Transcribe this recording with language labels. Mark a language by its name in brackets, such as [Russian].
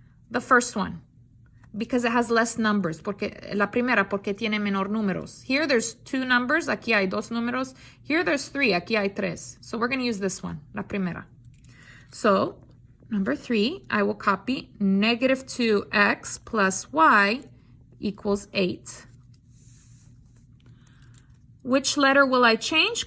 [English] The first one, because it has less numbers. [Spanish] La primera, porque tiene menor números. [English] Here there's 2 numbers. [Spanish] Aquí hay 2 números. [English] Here there's 3. [Spanish] Aquí hay 3. [English] So we're going to use this one, [Spanish] la primera. [English] So, number 3, I will copy -2x plus y equals 8. Which letter will I change?